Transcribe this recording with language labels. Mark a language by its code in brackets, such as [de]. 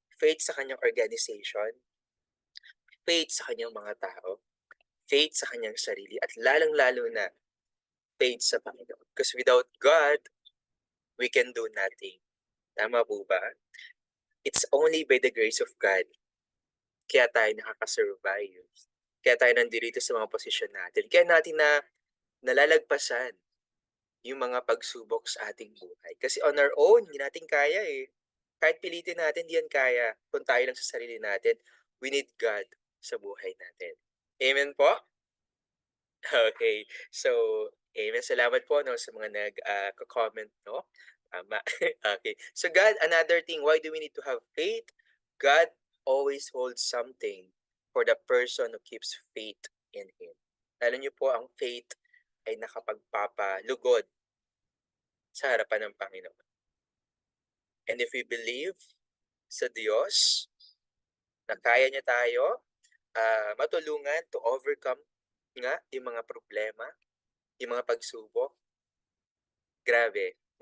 [tl] Faith sa kanyang organization, faith sa kanyang mga tao, faith sa kanyang sarili, at lalong-lalo na faith sa Panginoon. [en] Because without God, we can do nothing. [tl] Tama po ba? [en] It's only by the grace of God [tl] kaya tayo nakaka-survive. Kaya tayo nandito sa mga posisyon natin. Kaya natin nalalagpasan yung mga pagsubok sa ating buhay. Kasi [en] on our own, [tl] hindi natin kaya eh. Kahit pilitin natin, hindi yan kaya. Kung tayo lang sa sarili natin, [en] we need God [tl] sa buhay natin. Amen po? Okay. So, salamat po 'no sa mga comment 'no. Tama. Okay. [en] So God, another thing, why do we need to have faith? God always holds something for the person who keeps faith in Him. [tl] Alam niyo po, ang faith ay nakapagpapalugod sa harapan ng Panginoon. [en] And if we believe [tl] sa Diyos na kaya niya tayo matulungan [en] to overcome [tl] nga yung mga problema, yung mga pagsubok, grabe.